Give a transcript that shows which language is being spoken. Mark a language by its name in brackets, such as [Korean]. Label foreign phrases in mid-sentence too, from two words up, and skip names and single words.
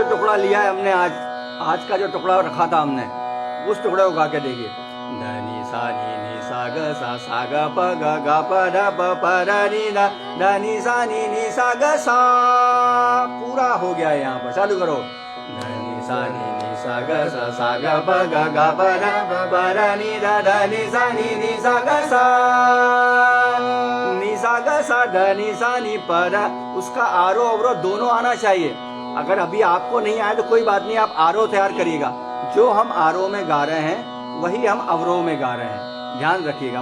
[Hindi] टुकड़ा लिया है हमने, आज का जो टुकड़ा रखा था हमने, उस टुकड़े को गा के देखिए। धनी सा नी नी सा ग सा ग प ग प ध प प र नी ध धनी सा नी सा ग सा। पूरा हो गया है यहाँ पर, चालू करो। धनी सा नी सा ग ग प ग प ध प र नी ध धनी सा ग सा धनी सा नी प ध। उसका आरोह अवरोह दोनों आना चाहिए। अगर अभी आपको नहीं आया तो कोई बात नहीं, आप आरोह तैयार करिएगा। जो हम आरोह में गा रहे हैं वही हम अवरोह में गा रहे हैं, ध्यान रखिएगा।